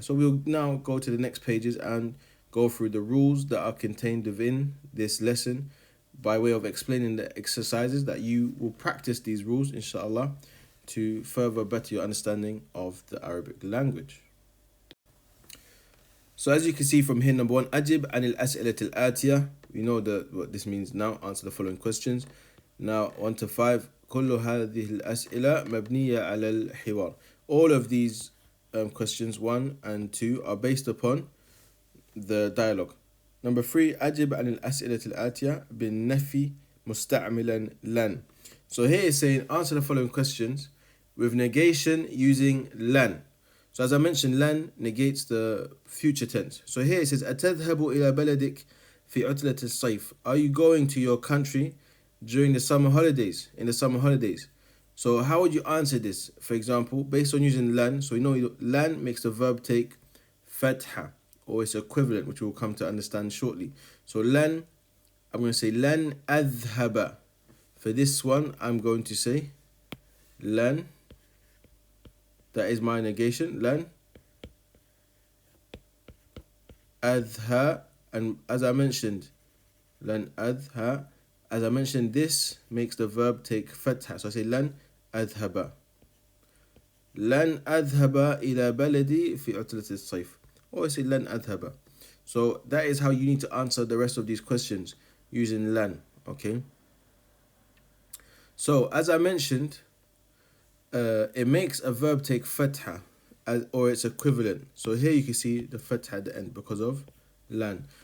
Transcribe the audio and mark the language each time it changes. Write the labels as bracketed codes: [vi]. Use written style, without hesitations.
[en] So we'll now go to the next pages and go through the rules that are contained within this lesson by way of explaining the exercises that you will practice these rules, inshallah, to further better your understanding of the Arabic language. So as you can see from here, number one, [ar] أجب عن الأسئلة الآتية. [en] We know what this means now. Answer the following questions. Now 1 to 5. [ar] كل هذه الأسئلة مبنية على الحوار. [en] All of these questions 1 and 2 are based upon the dialogue. Number 3. [ar] أجب عن الأسئلة الآتية بالنفي مستعملا لن. [en] So here it's saying answer the following questions with negation using لن. So as I mentioned, لن negates the future tense. So here it says [ar] أتذهب إلى بلدك في عطلة الصيف. [en] Are you going to your country during the summer holidays, in the summer holidays? So how would you answer this? For example, based on using لن, so we know لن makes the verb take فتحة or its equivalent, which we'll come to understand shortly. So لن, I'm going to say [ar] لن أذهب. [en] For this one, I'm going to say لن. That is my negation. [ar] لن أذهب. [en] And as I mentioned, [ar] لن أذهب. [en] As I mentioned, this makes the verb take فتحة. So I say [ar] لن أذهب. لن أذهب إلى بلدي في عطلة الصيف. [en] Or I say [ar] لن أذهب. [en] So that is how you need to answer the rest of these questions using لن. Okay. So as I mentioned, it makes a verb take fatha or its equivalent. So here you can see the fatha at the end because of lan.